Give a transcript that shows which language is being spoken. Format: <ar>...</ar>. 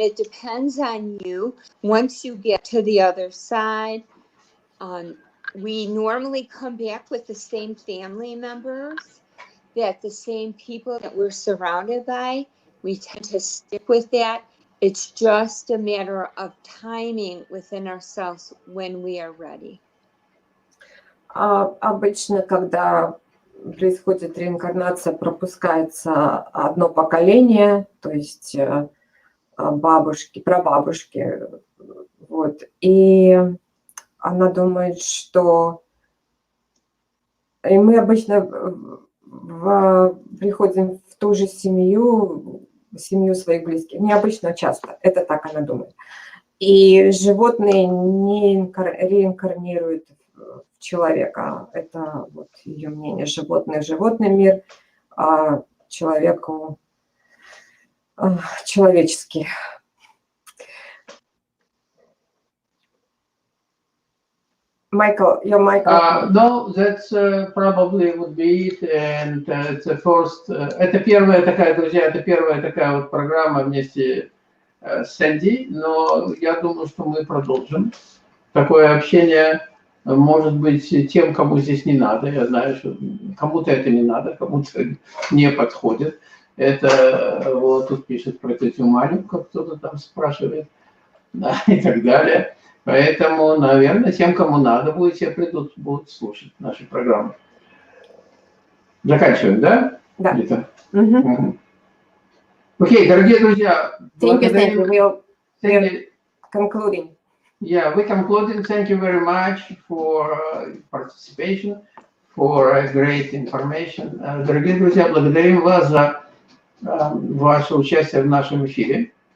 <en>It depends on you. Once you get to the other side, we normally come back with the same family members, that the same people that we're surrounded by, we tend to stick with that. It's just a matter of timing within ourselves when we are ready.</en> <ru>Обычно, когда происходит реинкарнация, пропускается одно поколение, то есть бабушки, прабабушки, вот, и она думает, что... И мы обычно приходим в ту же семью своих близких. Необычно часто, это так она думает. И животные не реинкарнируют в человека. Это вот ее мнение. Животные в животный мир, а человеку человеческий.</ru> <en>Michael, your microphone. No, that's probably would be it. And it's the first.</en> <ru>Это первая такая, друзья, это первая такая вот программа вместе с Сэнди, но я думаю, что мы продолжим. Такое общение может быть тем, кому здесь не надо. Я знаю, что кому-то это не надо, кому-то не подходит. Это вот тут пишет про тетю Маню, как кто-то там спрашивает, да, и так далее. Поэтому, наверное, тем, кому надо будет, те придут, будут слушать наши программы. Заканчиваем, да? Да. Где-то? Окей, дорогие друзья.</ru> <en>Thank you. We're concluding. Yeah, we're concluding. Thank you very much for participation, for great information.</en> <ru>Дорогие друзья, благодарим вас за ваше участие в нашем эфире.</ru>